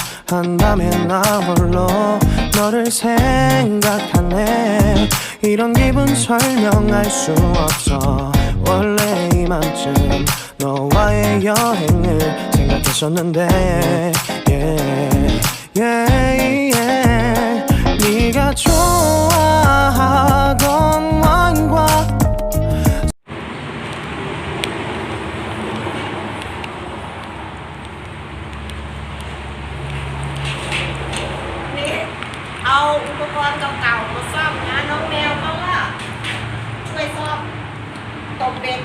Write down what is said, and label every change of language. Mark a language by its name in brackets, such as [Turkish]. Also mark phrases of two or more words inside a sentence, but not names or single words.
[Korean] 한밤에 나 홀로 너를 생각하네 이런 기분 설명할 수 없어 원래 이맘쯤 너와의 여행을 생각했었는데 [English] yeah, yeah, yeah. [Korean] 네가 좋아하던 와인과 [Thai] เอาอุปกรณ์เก่าๆมาซ่อม นะน้องแมวเขาว่าช่วยซ่อมตกเบ็ด